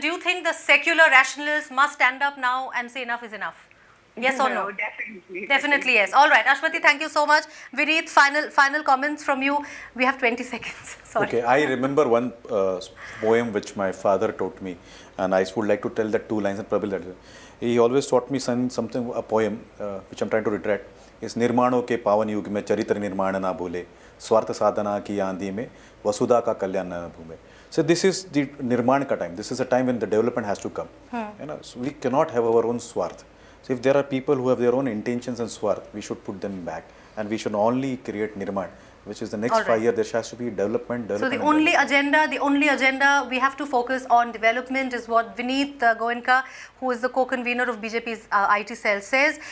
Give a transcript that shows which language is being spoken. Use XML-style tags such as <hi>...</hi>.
<en>Do you think the secular rationalists must stand up now and say enough is enough? Yes or no? Definitely yes. All right, Ashwati, thank you so much. Vineet, final comments from you. We have 20 seconds. Sorry. Okay, I remember one poem which my father taught me, and I would like to tell that 2 lines, and probably that he always taught me a poem which I'm trying to retract.</en> <hi>is निर्माणों के पावन युग में चरित्र निर्माण ना भूले, स्वार्थ साधना की आंधी में वसुधा का कल्याण न भूले.</hi> <en>So this is the nirman ka time. This is a time when the development has to come. So we cannot have our own swarth. So if there are people who have their own intentions and swarth, we should put them back, and we should only create nirman, which is the next 5 years. There has to be development. So the only agenda we have to focus on development is what Vineet Goenka, who is the co-convener of BJP's IT cell, says.</en>